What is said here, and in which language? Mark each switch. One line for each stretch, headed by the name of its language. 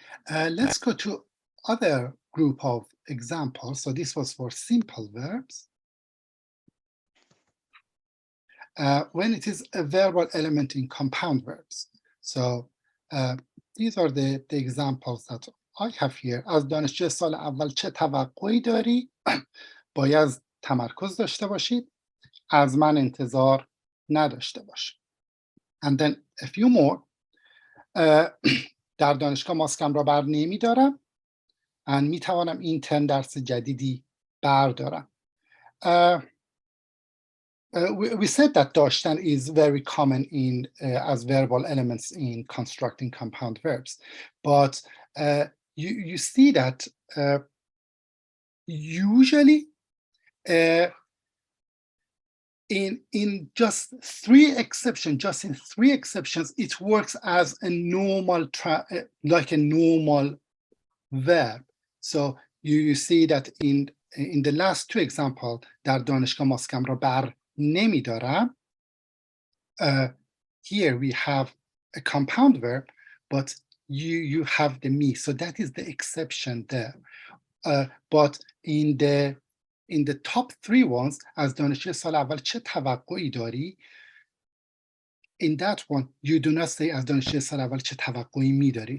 English: Let's go to other group of examples. So this was for simple verbs. When it is a verbal element in compound verbs. So these are the examples that I have here.
Persian: از دانشجوی سال اول چه توقعی داری؟ باید تمرکز داشته باشید. از من انتظار نداشته باش.
English: And then a few more.
Persian: در دانشگاه ماسکم را بر نمیدارم. and میتوانم این ترم درس جدیدی بردارم.
English: We said that Dashtan is very common in as verbal elements in constructing compound verbs, but you see that usually in just three exceptions, it works as a normal like a normal verb. So you see that in the last two examples,
Persian: در دانشگاه ماسکم را بر نمیدارم.
English: Here we have a compound verb, but you have the me, so that is the exception there. But in the top three ones,
Persian: از دانشجوی سال اول چه توقعی داری?
English: In that one, you do not say
Persian: از دانشجوی سال اول چه توقعی میداری.